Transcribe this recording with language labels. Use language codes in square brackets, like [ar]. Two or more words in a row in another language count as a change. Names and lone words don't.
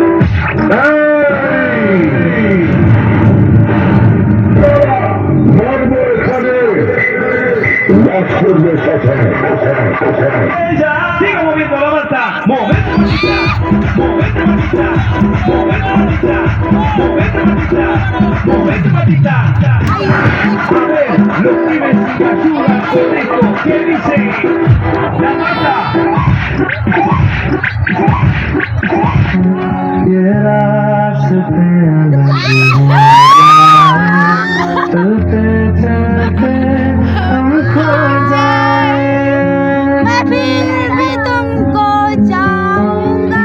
[es] Ella sigue moviendo la masa, movete mamita, movete mamita, movete mamita, movete mamita, movete mamita. A ver, los pibes te ayudan con esto, ¿qué dice? La Marta. [hi] ये रास्ते चलते चलते हम खो जाए मैं फिर भी तुमको चाहूंगा